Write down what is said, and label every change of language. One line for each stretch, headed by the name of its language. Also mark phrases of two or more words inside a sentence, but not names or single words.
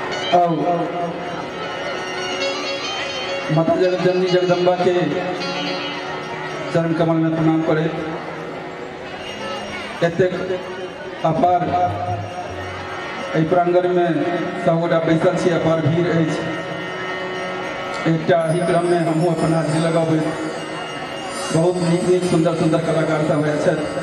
Maithili: और माता जननी जगदम्बा के चरण कमल में प्रणाम करे। एतेक अपार प्रांगण में सबगोटा बैसल छी, अपार भीड़ अछि। एकटा ही क्रम में हमहूँ अपन हाजिरी लगाबे। बहुत नीक नीक सुंदर सुंदर कलाकार सब छथि।